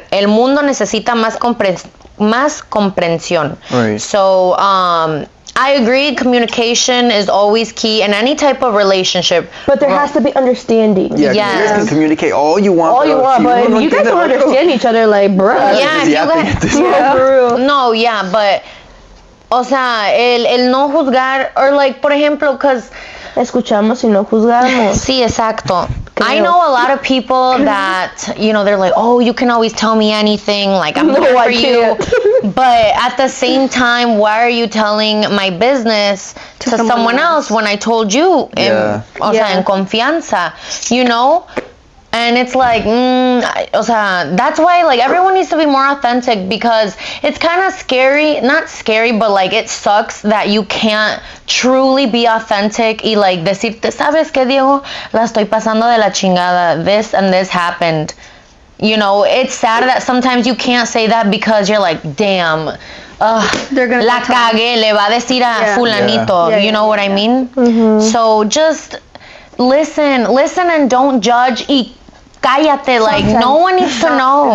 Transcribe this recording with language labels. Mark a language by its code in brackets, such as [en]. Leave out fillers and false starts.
[es] El mundo necesita más comprensión. [en] Right. So, I agree, communication is always key in any type of relationship. But there has to be understanding. Yeah, 'cause you guys can communicate all you want. But if you guys don't understand each other, like, bruh. Yeah, if you guys... No, yeah, but... [es] O sea, el no juzgar, or like, por ejemplo, because... Escuchamos y no juzgamos. Sí, exacto. [en] I know a lot of people that, you know, they're like, oh, you can always tell me anything, like, I'm here for you. But at the same time, why are you telling my business to someone else when I told you, en confianza, you know? And it's like, o sea, that's why, like, everyone needs to be more authentic because it's kind of scary, not scary, but, like, it sucks that you can't truly be authentic y, like, decirte, ¿sabes qué, Diego? [es] La estoy pasando de la chingada. [en] This and this happened. You know, it's sad that sometimes you can't say that because you're like, damn, they're gonna [es] la cagué, le va a decir a fulanito. [en] You know what I mean? So just listen and don't judge y cállate, like no one needs to know.